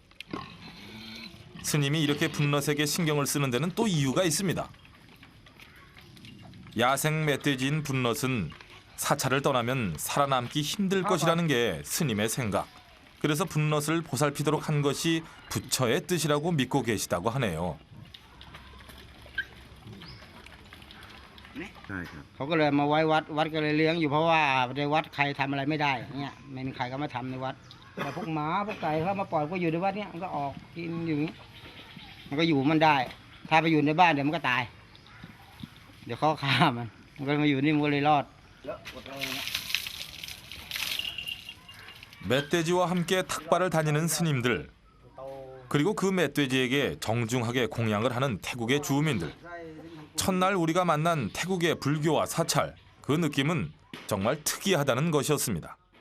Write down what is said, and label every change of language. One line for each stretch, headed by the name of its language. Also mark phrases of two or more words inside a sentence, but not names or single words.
Korean: 스님이 이렇게 분넛에게 신경을 쓰는 데는 또 이유가 있습니다. 야생 멧돼지인 분넛은 사찰을 떠나면 살아남기 힘들 것이라는 게 스님의 생각. 그래서 분넛을 보살피도록 한 것이 부처의 뜻이라고 믿고 계시다고 하네요.
Thai: เขาก็เลยมาไว้วัดก็เลยเลี้ยงอยู่เพราะว่าในวัดใครทำอะไรไม่ได้เนี่ยไม่มีใครก็มาทำในวัดแต่พวกหมาพวกไก่เขามาปล่อยก็อยู่ในวัดเนี่ยมันก็ออกกินอยู่อย่างนี้มันก็อยู่มันได้ ถ้าไปอยู่ในบ้านเดี๋ยวมันก็ตาย เดี๋ยวเขาฆ่ามันก็มาอยู่นี่มันก็เลยรอด
Korean: 멧돼지와 함께 탁발을 다니는 스님들, 그리고 그 멧돼지에게 정중하게 공양을 하는 태국의 주민들. 첫날 우리가 만난 태국의 불교와 사찰, 그 느낌은 정말 특이하다는 것이었습니다.